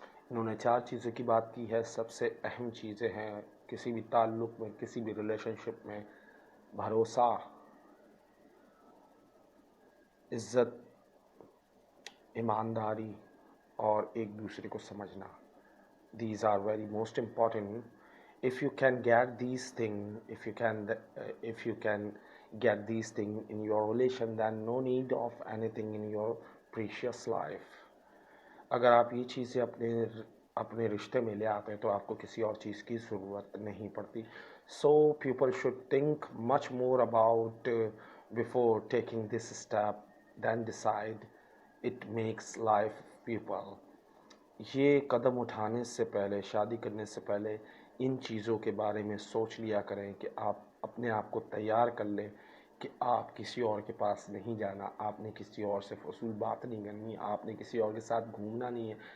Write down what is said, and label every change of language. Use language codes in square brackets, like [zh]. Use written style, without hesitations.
[ur] انہوں نے 4 چیزوں کی بات کی ہے. سب سے اہم چیزیں ہیں کسی بھی تعلق میں, کسی بھی ریلیشن شپ میں: بھروسہ, عزت, ایمانداری اور ایک دوسرے کو سمجھنا. [en] These are very most important. If you can get these things, if you can get these things in your relation, then no need of anything in your precious life. [ur] اگر آپ یہ چیزیں اپنے رشتے میں لے آتے ہیں تو آپ کو کسی اور چیز کی ضرورت نہیں پڑتی. [en] So people should think much more about before taking this step, then decide. It makes life people. [ur] یہ قدم اٹھانے سے پہلے, شادی کرنے سے پہلے ان چیزوں کے بارے میں سوچ لیا کریں کہ آپ اپنے آپ کو تیار کر لیں کہ آپ کسی اور کے پاس نہیں جانا, آپ نے کسی اور سے فضول بات نہیں کرنی, آپ نے کسی اور کے ساتھ گھومنا نہیں ہے.